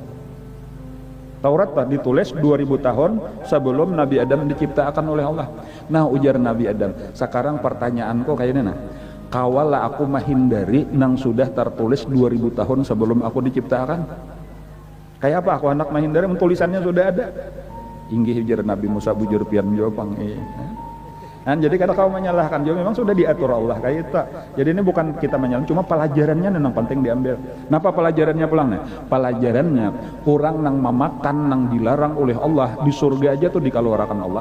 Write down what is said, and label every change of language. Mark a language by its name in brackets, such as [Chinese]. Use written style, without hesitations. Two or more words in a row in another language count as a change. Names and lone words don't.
[Indonesian] Taurat toh ditulis 2000 tahun sebelum Nabi Adam diciptakan oleh Allah. [Banjar] Nah ujar Nabi Adam, sekarang pertanyaanku kayaknya nah, kawala aku menghindari nang sudah tertulis 2000 tahun sebelum aku diciptakan. Kayak apa aku anak menghindari, tulisannya sudah ada. Inggih ujar Nabi Musa bujur pian jawabang. Jadi kada kau menyalahkan, jadi memang sudah diatur Allah kayak itu. [Indonesian] Jadi ini bukan kita menyalahkan, cuma pelajarannya memang penting diambil. [Banjar] Napa pelajarannya pulang nih? Pelajarannya orang nang memakan nang dilarang oleh Allah di surga aja tuh dikeluarkan Allah.